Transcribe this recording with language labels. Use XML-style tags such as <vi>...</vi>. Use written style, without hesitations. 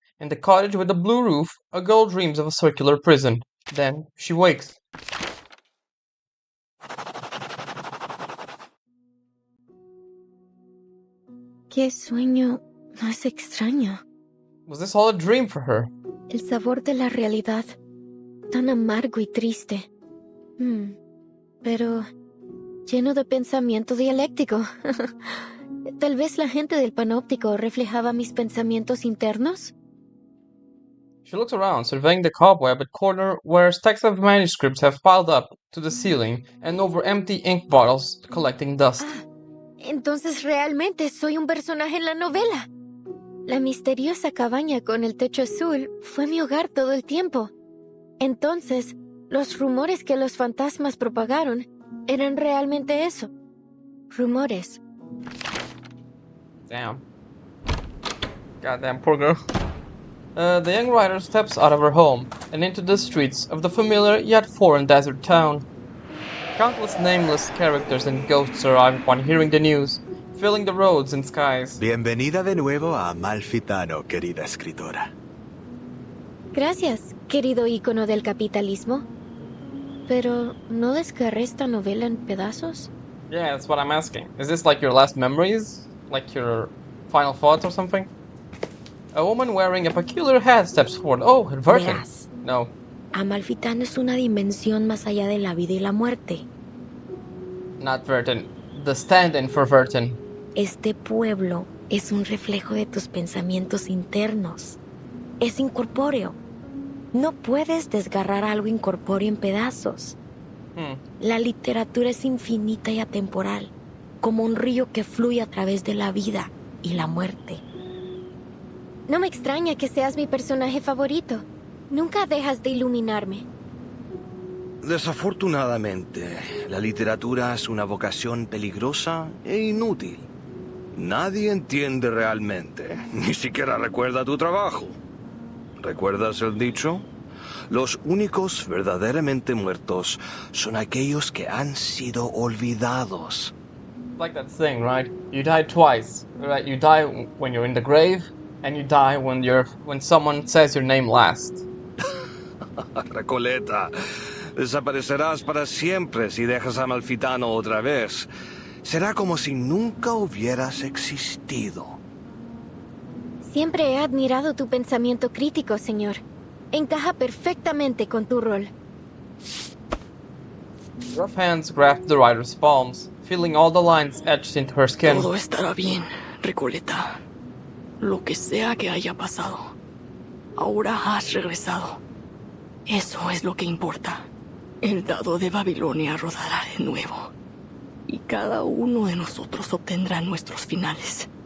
<en>In the cottage with the blue roof, a girl dreams of a circular prison. Then she wakes.</en> <es>Qué sueño más extraño.</es> <en>Was this all a dream for her?</en> <es>El sabor de la realidad, tan amargo y triste. Pero lleno de pensamiento dialéctico. Tal vez la gente del panóptico reflejaba mis pensamientos internos.</es> <en>She looks around, surveying the cobwebbed corner where stacks of manuscripts have piled up to the ceiling and over empty ink bottles collecting dust.</en> <es>Entonces realmente soy un personaje en la novela. La misteriosa cabaña con el techo azul fue mi hogar todo el tiempo. Entonces, los rumores que los fantasmas propagaron eran realmente eso. Rumores.</es> <en>Damn. Goddamn poor girl. The young writer steps out of her home and into the streets of the familiar yet foreign desert town. Countless nameless characters and ghosts arrive upon hearing the news, filling the roads and skies.</en> <es>Bienvenida de nuevo a Amalfitano, querida escritora. Gracias, querido ícono del capitalismo. Pero, ¿no descarré esta novela en pedazos?</es> <en>Yeah, that's what I'm asking. Is this like your last memories? Like your final thoughts or something? A woman wearing a peculiar hat steps forward. Oh, Vertin.</en> <es>Verás. No. Amalfitano es una dimensión más allá de la vida y la muerte.</es> <en>Not Vertin. The stand-in for Vertin.</en> <es>Este pueblo es un reflejo de tus pensamientos internos. Es incorpóreo. No puedes desgarrar algo incorpóreo en pedazos. La literatura es infinita y atemporal, como un río que fluye a través de la vida y la muerte. No me extraña que seas mi personaje favorito. Nunca dejas de iluminarme. Desafortunadamente, la literatura es una vocación peligrosa e inútil. Nadie entiende realmente, ni siquiera recuerda tu trabajo. ¿Recuerdas el dicho? Los únicos verdaderamente muertos son aquellos que han sido olvidados.</es> <en>Like that saying, right? You die twice. Right? You die when you're in the grave, and you die when someone says your name last.</en> <es>Recoleta, desaparecerás para siempre si dejas a Amalfitano otra vez. Será como si nunca hubieras existido. Siempre he admirado tu pensamiento crítico, señor. Encaja perfectamente con tu rol.</es> <en>Rough hands grasp the writer's palms, feeling all the lines etched into her skin.</en> <es>Todo estará bien, Recoleta. Lo que sea que haya pasado. Ahora has regresado. Eso es lo que importa. El dado de Babilonia rodará de nuevo. Y cada uno de nosotros obtendrá nuestros finales.</es>